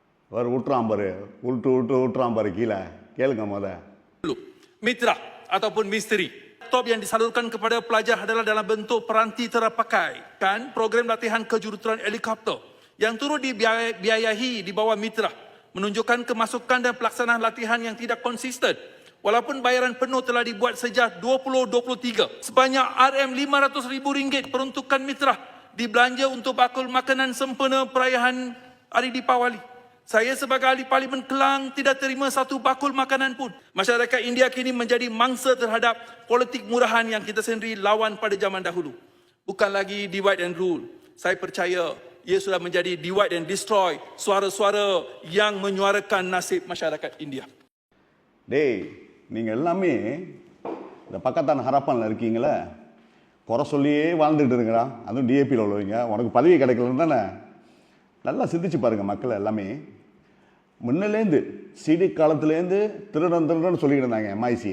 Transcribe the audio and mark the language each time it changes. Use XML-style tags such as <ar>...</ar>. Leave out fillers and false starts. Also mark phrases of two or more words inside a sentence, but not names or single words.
<ta>அவர் விட்டுறான் பாரு, விட்டுறான் பாரு கீழே. கேளுங்க முத.</ta> <ms>Mitra ataupun misteri. Laptop yang disalurkan kepada pelajar adalah dalam bentuk peranti terpakai. Kan program latihan kejuruteraan helikopter yang turut dibiayahi di bawah Mitra menunjukkan kemasukan dan pelaksanaan latihan yang tidak konsisten. Walaupun bayaran penuh telah dibuat sejak 2023, sebanyak RM500,000 peruntukan Mitra dibelanja untuk bakul makanan sempena perayaan Hari Deepawali. Saya sebagai ahli Parlimen Kelang tidak terima satu bakul makanan pun. Masyarakat India kini menjadi mangsa terhadap politik murahan yang kita sendiri lawan pada zaman dahulu. Bukan lagi</ms> <en>divide and rule.</en> <ms>Saya percaya ia sudah menjadi</ms> <en>divide and destroy,</en> <ms>suara-suara yang menyuarakan nasib masyarakat India.</ms> <ta>டேய், நீங்கள் எல்லாமே இந்த பக்கத்தான ஹரப்பானில் இருக்கீங்களே, குறை சொல்லியே வாழ்ந்துட்டு இருக்கிறா. அதுவும் டிஏபியில் உள்ளவங்க. உனக்கு பதவி கிடைக்கலன்னு தானே. நல்லா சிந்திச்சு பாருங்கள் மக்கள் எல்லாமே. முன்னிலேருந்து சிடி காலத்துலேருந்து திருடன்னு சொல்லிக்கிட்டு இருந்தாங்க எம்ஐசியை.</ta>